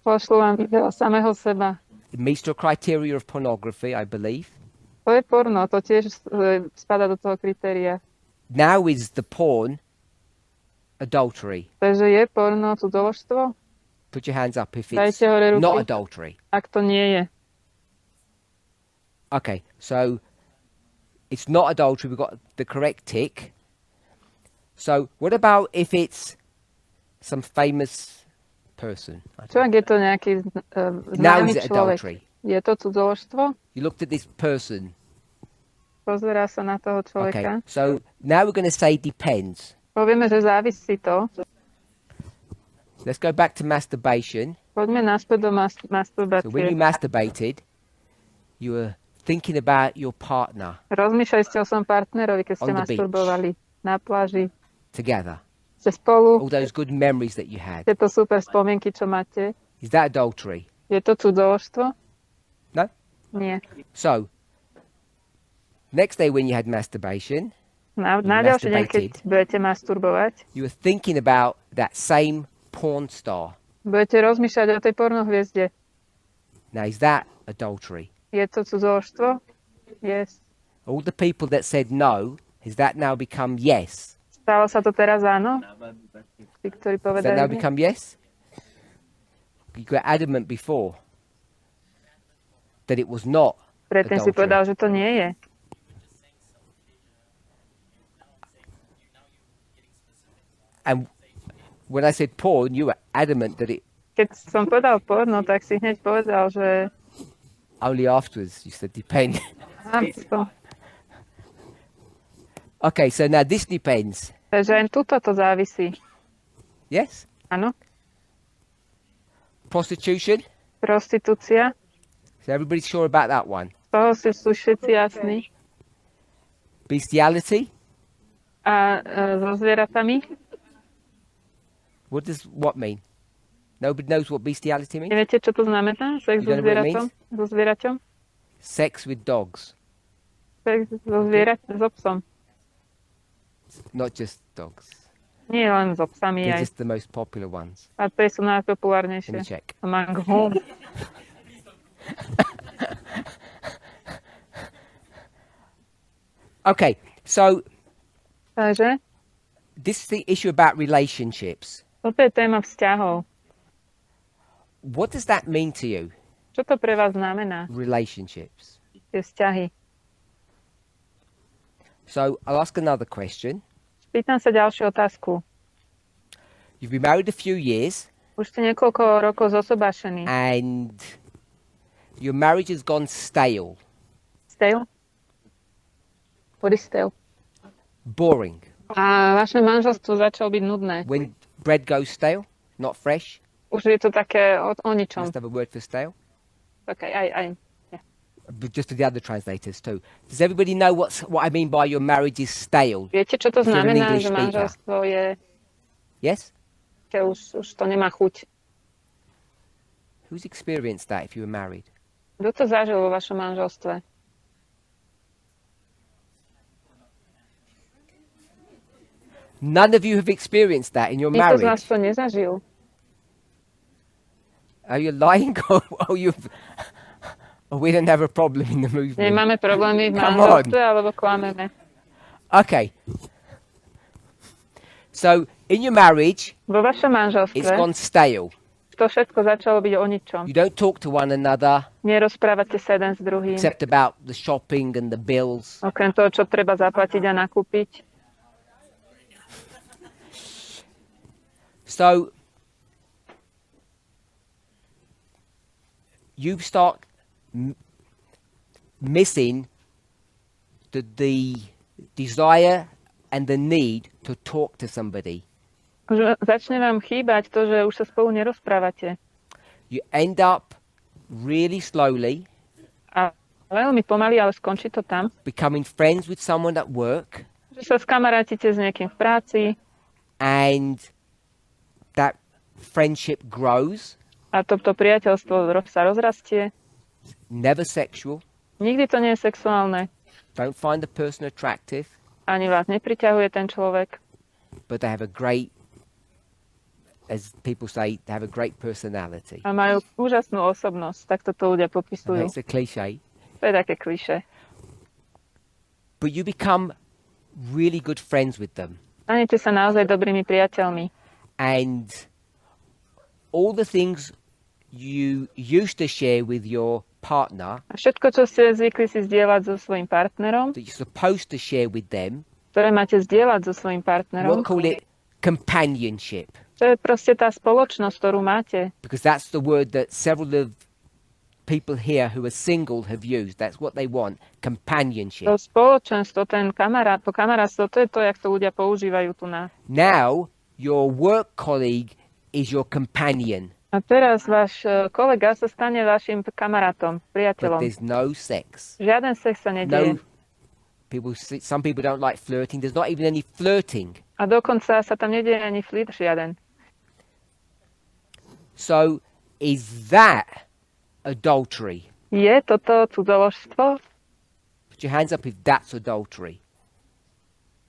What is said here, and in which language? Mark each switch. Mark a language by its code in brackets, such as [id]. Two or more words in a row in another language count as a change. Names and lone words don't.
[sk] Pošlu vám video samého seba. [en] It meets the criteria of pornography, I believe. [sk] To je porno, to tiež spada do toho kritéria. [en] Now is the porn adultery? [sk] Takže je porno cudzoložstvo? [en] Put your hands up if it's [sk] Dajte hore ruky. [en] not adultery. [sk] Ak to nie je. [en] Okay, so it's not adultery. We've got the correct tick. So what about if it's some famous person? I don't [sk] Čo ak je to nejaký [en] Now [sk] známy [en] is it [sk] človek? [en] adultery? [sk] Je to cudzoložstvo? [en] You looked at this person. [sk] Pozerá sa na toho [en] Okay, [sk] človeka. [en] so now we're going to say depends. [sk] Povieme, že závisí to. [en] Let's go back to masturbation. [sk] Poďme naspäť do [en] So when you [sk] masturbácie. [en] masturbated, you were thinking about your partner [sk] Rozmýšľali ste o svojom partnerovi, keď ste [en] On the beach. [sk] masturbovali na pláži. [en] together. [sk] Ste spolu, [en] All those good memories that you had. [sk] tieto super spomienky, čo máte. [en] Is that adultery? [sk] Je to cudzoložstvo? [en] No. [sk] Nie. [en] So, next day when you had masturbation, [sk] Na ďalší deň, keď budete masturbovať, [en] you were thinking about that same porn star. [sk] budete rozmýšľať o tej pornohviezde. [en] Now, is that adultery? [sk] Je to cudzoložstvo? [en] Yes. All the people that said no, has that now become yes? [sk] Stalo sa to teraz áno? Tí, ktorí [en] Has that now [sk] povedali nie? [en] become yes? You were adamant before that it was not [sk] Predtým si [en] adultery. [sk] povedal, že to nie je. [en] And when I said porn, you were adamant that it [sk] Keď som povedal porno, tak si hneď povedal, že [en] only afterwards you said depend. [sk] áno. [en] Okay, so now this depends. [sk] Takže aj tuto to závisí. [en] Yes? [sk] Áno. [en] Prostitution? [sk] Prostitúcia. [en] So everybody's sure about that one. [sk] Z toho sú všetci jasní. [en] Bestiality? [sk] A so zvieratami. [en] What does what mean? Nobody knows what bestiality means? [sk] Neviete, čo to znamená? [en] Sex You so don't know what it [sk] zvieratom? So zvieraťom? [en] Sex with dogs, [sk] Sex so psom. [en] not just dogs. [sk] Nie len so psami [en] They're [sk] aj. [en] just the most popular ones. [sk] A to sú [en] Let me [sk] najpopulárnejšie. [en] check. Among whom? Okay, so [sk] Takže [en] this is the issue about relationships. [sk] toto je téma vzťahov. [en] What does that mean to you? [sk] Čo to pre vás znamená, [en] Relationships. [sk] tie vzťahy? [en] So I'll ask another question. [sk] Pýtam sa ďalšiu otázku. [en] You've been married a few years [sk] Už ste niekoľko rokov zosobášení. [en] and your marriage has gone stale, Stale? What is stale? boring. [sk] A vaše manželstvo začalo byť nudné. [en] When bread goes stale, not fresh. [sk] Už je to také o ničom. [en] Must have a word for stale. [sk] Okay, aj. [en] But just to the other translators too. Does everybody know what I mean by your marriage is stale? [sk] Viete, čo to [en] If you're an [sk] znamená, [en] English [sk] že [en] speaker. [sk] manželstvo je, [en] Yes? [sk] že už to nemá chuť. [en] Who's experienced that if you were married? [sk] Kto to zažil vo vašom manželstve? [en] None of you have experienced that in your [sk] Nikto z nás [en] marriage. [sk] to nezažil. [en] Are you lying or we don't have a problem in the movement? [sk] Nemáme problémy v [en] Come [sk] manželstve, alebo klameme. [en] Okay. So in your marriage, [sk] Vo vašom [en] it's [sk] manželstve [en] gone stale. [sk] to všetko začalo byť o ničom. [en] You don't talk to one another [sk] Nerozprávate sa jeden s druhým. [en] except about the shopping and the bills. [sk] Okrem toho, čo treba zaplatiť a nakúpiť. [en] So you start missing the desire and the need to talk to somebody. [sk] Už začne vám chýbať to, že už sa spolu nerozprávate. [en] You end up really slowly [sk] A veľmi pomaly, ale skončí to tam, [en] becoming friends with someone at work, [sk] že sa skamarátite s niekým v práci [en] and that friendship grows, [sk] a to priateľstvo sa rozrastie. [en] never sexual, [sk] Nikdy to nie je sexuálne. [en] don't find the person attractive, [sk] Ani vás nepriťahuje ten človek, [en] but they have a great, as people say, they have a great personality. [sk] a majú úžasnú osobnosť. Tak to ľudia [en] Okay, [sk] popisujú. [en] it's a cliche. [sk] To je také klišé. [en] But you become really good friends with them. [sk] Stanete sa naozaj dobrými priateľmi. [en] And all the things you used to share with your partner [sk] A všetko, čo ste zvykli si zdieľať so svojím partnerom, [en] that you're supposed to share with them, [sk] ktoré máte zdieľať so svojím partnerom, [en] we'll call it companionship. [sk] to je proste tá spoločnosť, ktorú máte. [en] Because that's the word that several of people here who are single have used. That's what they want, companionship. [sk] To spoločenstvo, to kamarátstvo, to je to, jak to ľudia používajú tu na. [en] Now, your work colleague is your companion, [sk] A teraz váš kolega sa stane vašim kamarátom, [en] but [sk] priateľom. [en] there's no sex. [sk] Žiaden sex sa nedieje. [en] Some people don't like flirting. There's not even any flirting. [sk] A dokonca sa tam nedieje ani flirt žiaden. [en] So, is that adultery? [sk] Je toto cudzoložstvo? [en] Put your hands up if that's adultery.